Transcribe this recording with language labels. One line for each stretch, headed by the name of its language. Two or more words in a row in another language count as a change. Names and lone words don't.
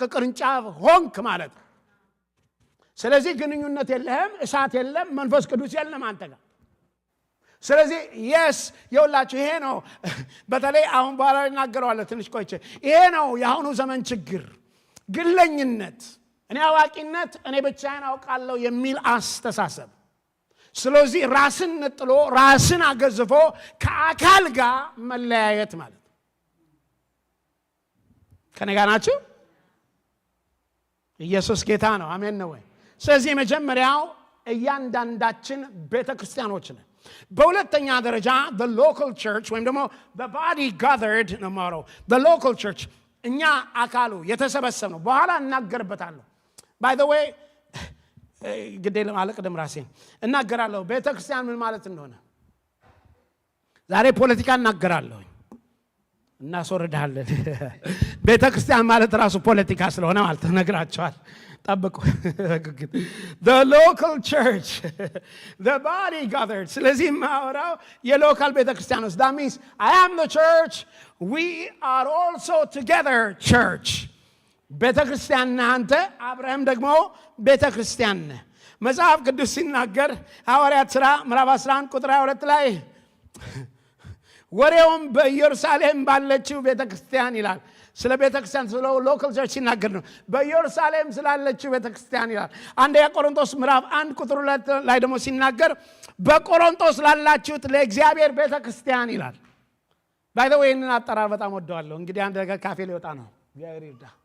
Amharic: ቅርንጫፍ ሆንክ ማለት። ስለዚህ ግንኙነት የለህም፣ እሳት የለም፣ መንፈስ ቅዱስ የለም አንተ ጋር። ስለዚህ yes የውላችሁ ይሄ ነው። በተለይ አሁን በኋላ እናገረዋለሁ ትንሽ ቆይቼ። ይሄ ነው የአሁኑ ዘመን ችግር፣ ግለኝነት፣ እኔ አዋቂነት፣ እኔ ብቻዬን አውቃለሁ የሚል አስተሳሰብ። ስለዚህ ራስን ነጥሎ ራስን አገዝፎ ከአካል ጋር መለያየት ማለት ነው። ከኔ ጋር ናችሁ? ኢየሱስ ጌታ ነው። አሜን ነው ወይ? ስለዚህ መጀመሪያው እያንዳንዳችን ቤተክርስቲያኖች ነን። በሁለተኛ ደረጃ
English: the local church
Amharic: ወይም ደግሞ
English: the body gathered
Amharic: ነው ማለት
English: the local church
Amharic: እኛ አካሉ የተሰበሰበ ነው። በኋላ እናገርበታለሁ።
English: by the way
Amharic: ግዴለም አለቅደም ራሴን እናገራለሁ ቤተክርስቲያን ምን ማለት እንደሆነ። ዛሬ ፖለቲካ እናገራለሁ እናስወርዳለን። ቤተክርስቲያን ማለት ራሱ ፖለቲካ ስለሆነ ማለት ነግራቸዋል። ጠብቁ።
English: the local church the body gathered
Amharic: ስለዚህ ማወራው የሎካል ቤተክርስቲያኖች
English: that means I am the church, we are also together church።
Amharic: ቤተክርስቲያን አንተ አብርሃም ደግሞ ቤተክርስቲያን ነህ። መጽሐፍ ቅዱስ ሲናገር ሐዋርያት ሥራ ምዕራፍ 11 ቁጥር 22 ላይ ወሬውም በኢየሩሳሌም ባለችው ቤተክርስቲያን ይላል። ስለ ቤተክርስቲያን ስለ ሎካል ቸርች ሲናገር ነው። በኢየሩሳሌም ስላለችው ቤተክርስቲያን ይላል። አንደኛ ቆሮንቶስ ምዕራፍ 1 ቁጥር 2 ላይ ደግሞ ሲናገር በቆሮንቶስ ላላችሁት ለእግዚአብሔር ቤተክርስቲያን ይላል።
English: by the way
Amharic: እንን አጠራር በጣም ወደዋለሁ። እንግዲህ አንድ ነገር ካፌ ሊወጣ ነው። እግዚአብሔር ይርዳ።